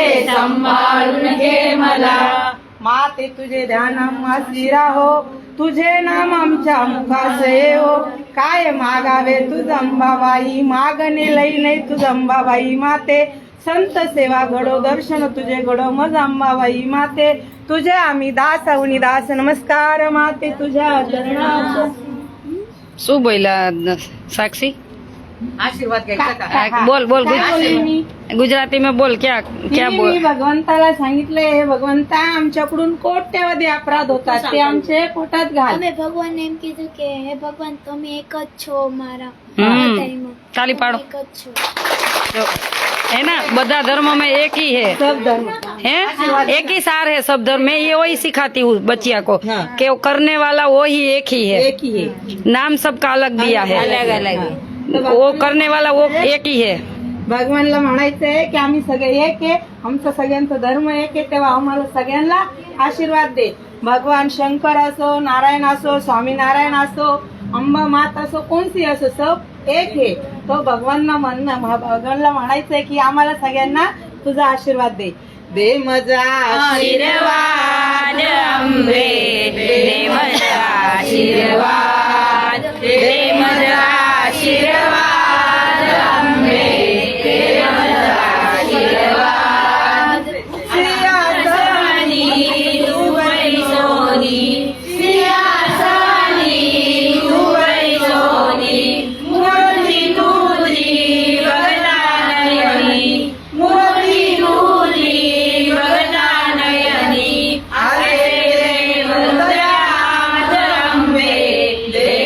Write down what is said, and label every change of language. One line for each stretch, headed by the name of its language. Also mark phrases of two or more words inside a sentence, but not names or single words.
Marathi: सांभाळून घे मला माते तुझे ध्यान आम्हासी राहो तुझे नाम आमच्या मुखास येवो काय मागावे तुझ अंबाबाई मागणे लई नाही तुझ अंबाबाई माते संत सेवा घडो दर्शन तुझे घडो मज अंबाबाई माते तुझे आम्ही दास अवनी दास नमस्कार माते तुझ्या चरणात.
Gujarati: શું બોલ્યા साक्षी
Marathi: आशीर्वाद घ्यायचा बोल बोल काय बोलली मी?
Hindi: गुजराती में बोल क्या क्या
Marathi: मी बोल भगवंताला सांगितले हे भगवंता आमच्याकडून कोट्यवधी अपराध होतात ते आमचे पोटात घाल.
Gujarati: અમે ભગવાનને એમ કીધું કે હે ભગવાન તમે એક જ છો મારા हम्म. હૃદયમાં. તાળી પાડો એક જ છો.
Hindi: जो है ना बदा धर्म में एक ही है सब धर्म है एक ही सार है सब धर्म में ये वही सिखाती हूँ बच्चिया को हाँ। कि वो करने वाला वो ही एक ही है एक ही है. नाम सबका अलग दिया है अलग अलग है. वो करने वाला वो एक ही है
Marathi: भगवानला म्हणायचंय की आम्ही सगळे एक आहे आमचा सगळ्यांचा धर्म एक आहे तेव्हा आम्हाला सगळ्यांना आशीर्वाद दे. भगवान शंकर असो नारायण असो स्वामीनारायण असो अंबा मात असो कोणती असो सब एक आहे. तो भगवानला भगवानला म्हणायचंय की आम्हाला सगळ्यांना तुझा आशीर्वाद दे. दे मजा आशीर्वाद अंबे दे मजा आशीर्वाद दे मजा आशीर्वाद अंबे दे मजा आशीर्वाद सिंहासनी तू बड़ी सोनी सिंहासनी तू बड़ी सोनी मूर्ती तुझी बघता नयनी मूर्ती तुझी बघता नयनी अरे दे मजा अंबे